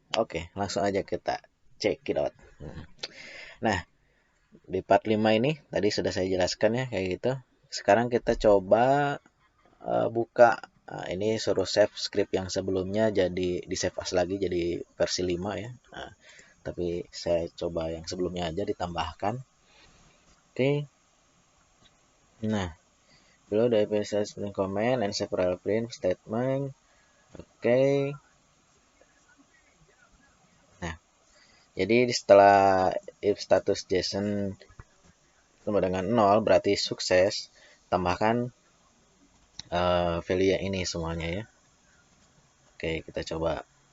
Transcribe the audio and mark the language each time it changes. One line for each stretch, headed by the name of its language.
Indonesian: Oke, langsung aja kita
English: check it out.
Indonesian: Nah, di part 5 ini tadi sudah saya jelaskan ya kayak gitu. Sekarang kita coba buka. Nah, ini suruh save script yang sebelumnya jadi di save as lagi jadi versi 5 ya. Nah, tapi saya coba yang sebelumnya aja ditambahkan. Oke.
English: Nah, below the episode print comment and several print statement.
Indonesian: Oke. Nah, jadi setelah if status JSON sama dengan 0 berarti sukses, tambahkan value yang ini semuanya ya. Oke, kita coba.